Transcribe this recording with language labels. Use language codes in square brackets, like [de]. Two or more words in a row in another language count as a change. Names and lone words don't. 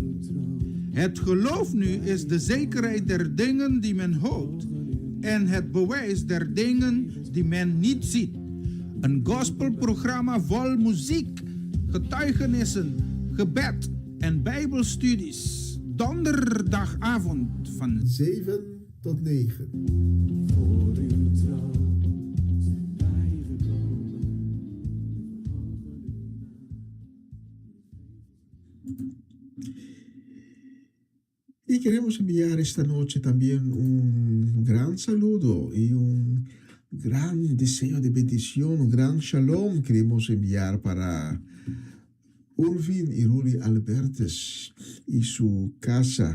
[nl] Het geloof nu is de zekerheid der dingen die men hoopt en het bewijs der dingen die men niet ziet. Een gospelprogramma vol muziek, getuigenissen, gebed en bijbelstudies. Donderdagavond van 7 tot 9. [es] Y queremos enviar esta noche también un gran saludo y un gran deseo de bendición, un gran shalom queremos enviar para Urvin y Ruli Albertes y su casa.